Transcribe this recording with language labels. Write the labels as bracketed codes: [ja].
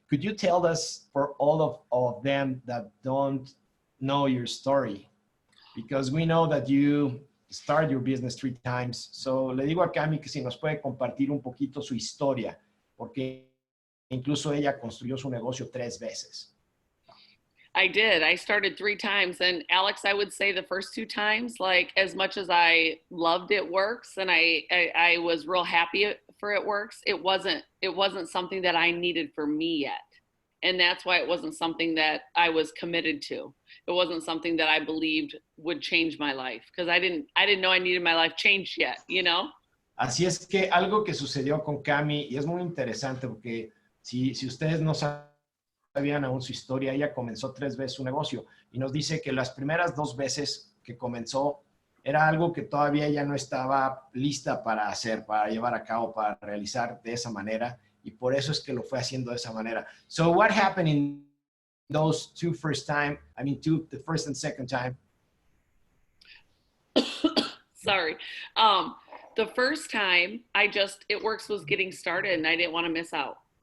[en] Could you tell us, for all of them that don't know your story, because we know that you started your business 3 times. [es] So le digo a Cami que si nos puede compartir un poquito su historia, porque incluso ella construyó su negocio 3 veces. [en] I did. I started 3 times. And Alex, I would say the first 2 times, like as much as I loved It Works and I was real happy for It Works, it wasn't something that I needed for me yet. And that's why it wasn't something that I was committed to. It wasn't something that I believed would change my life, because I didn't know I needed my life changed yet, you know? [es] Así es que algo que sucedió con Cami, y es muy interesante porque si ustedes no sabían aún su historia, ella comenzó 3 veces su negocio y nos dice que las primeras 2 veces que comenzó era algo que todavía ella no estaba lista para hacer, para llevar a cabo, para realizar de esa manera, y por eso es que lo fue haciendo de esa manera. [en] So what happened in those 2 first time, the first and second time? Sorry. The first time It Works was getting started and I didn't want to miss out.